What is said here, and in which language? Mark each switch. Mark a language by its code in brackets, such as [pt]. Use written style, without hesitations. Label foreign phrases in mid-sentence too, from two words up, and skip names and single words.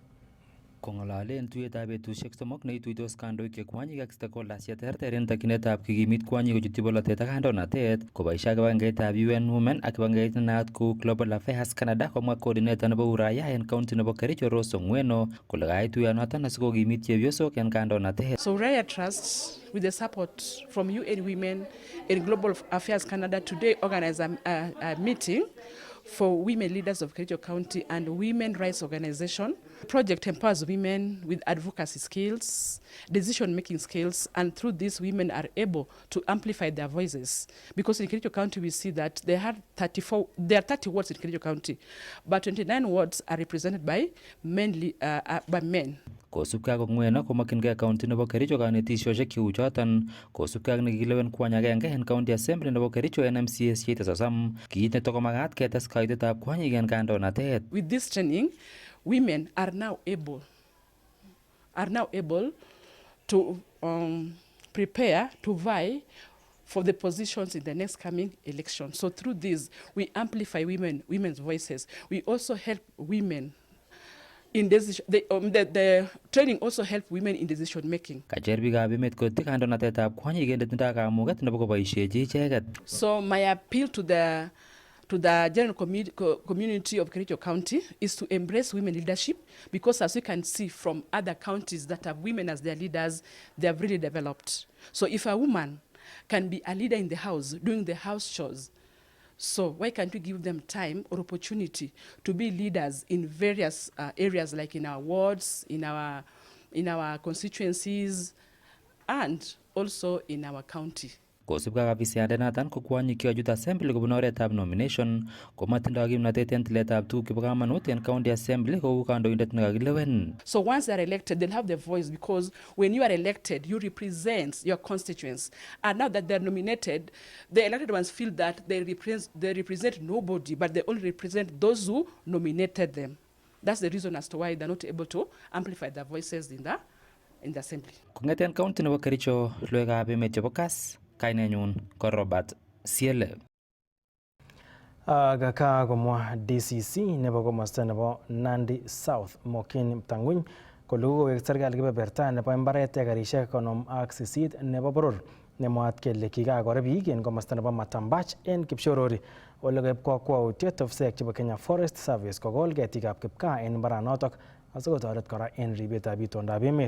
[kln] Kong'alalen tuyetab betusiek 3 neituitos kandoik che kwanyik ak stakeholders cheterter en takyinetab kikimit kwanyik kochutyi bolotet ak kandoinatet koboisie kibagengeitab UN Women ak kibagengeit nenaat ko Global Affairs Canada, komwa coordinator nebo Uraia en county nebo Kericho Rose Ongweno kole kait tuyonoton asikokimit chepyosok en kandoinatet. [en] So Uraia Trust, with the support from UN Women and Global Affairs Canada, today organized a meeting for women leaders of Kericho County and women rights organization. The project empowers women with advocacy skills, decision-making skills, and through this, women are able to amplify their voices. Because in Kericho County, we see that there are 30 wards in Kericho County, but 29 wards are represented by men. [kln] Kosubkei ak Ongweno komakyingei county nebo Kericho kanetisiosiek cheu choton kosubkei ak nekikilewen kwony agenge en [en] county assembly [kln] nebo Kericho NMCS cheite 30, kiit neto komakat ketes kaitetab kwonyik en kandoinatet. [en] With this training, women are now able to prepare to vie for the positions in the next coming election. So through this, we amplify women's voices. We also help women in decision. The training also help women in decision making. [kln] Kacher biikab emet koityi kandoinatetab kwonyik en netindoi kamuget nebo koboisiechi icheket. [en] So my appeal to the general community of Kericho County is to embrace women leadership, because as you can see from other counties that have women as their leaders, they have really developed. So if a woman can be a leader in the house, doing the house chores, So why can't we give them time or opportunity to be leaders in various areas, like in our wards, in our constituencies, and also in our county? [kln] Kosubkei ak abisiandenoton ko kwonyik chechut assembly kobun oretab nomination komatindoi kimnatet en tiletab tuguk chebo kamanut en [en] county assembly [kln] kou kandoindet nekakilewen. [en] So once they're elected, they'll have their voice, because when you are elected, you represent your constituents. And now that they're nominated, the elected ones feel that they represent nobody, but they only represent those who nominated them. That's the reason as to why they're not able to amplify their voices in the assembly. [kln] Kong'eten county nebo Kericho, loekab emet chebo Kass, kainenyun ko Robert Siele. Ka komwa DCC nebo komosta nebo Nandi South Mokin Mtang'winy kole kokowek serikali kebeberta nebo mbaret ekarishek 58 nebo boror nemwaat kele kikakore biik en komosta nebo Matambach en Kipshorori ole kaib kakwautiet ofisek chebo Kenya Forest Service kokol ketikab kipkaa en mbaranotok asikotoret kora en ribetab itondab emet.